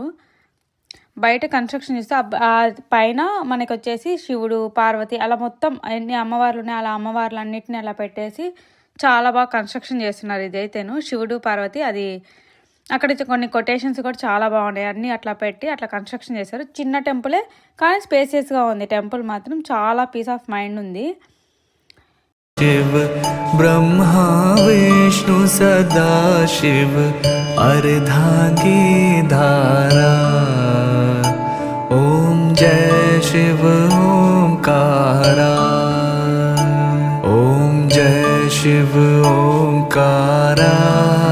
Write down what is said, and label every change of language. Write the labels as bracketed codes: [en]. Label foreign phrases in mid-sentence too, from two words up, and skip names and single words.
[te] బయట కన్స్ట్రక్షన్ చేస్తే ఆ పైన మనకి వచ్చేసి శివుడు పార్వతి అలా మొత్తం ఎన్ని అమ్మవార్లు ఉన్నాయి అలా అమ్మవార్లు అన్నిటిని అలా పెట్టేసి చాలా బాగా కన్స్ట్రక్షన్ చేస్తున్నారు. ఇదైతేను శివుడు పార్వతి, అది అక్కడ కొన్ని కొటేషన్స్ కూడా చాలా బాగున్నాయి. అన్నీ అట్లా పెట్టి అట్లా కన్స్ట్రక్షన్ చేశారు. చిన్న టెంపులే కానీ స్పేసియస్గా ఉంది. టెంపుల్ మాత్రం చాలా [en] peace of mind [te] ఉంది. [hi] शिव ब्रह्मा विष्णु सदा शिव अर्धांगी धारा। ओम जय शिव ओंकारा, ओम जय शिव ओंकारा।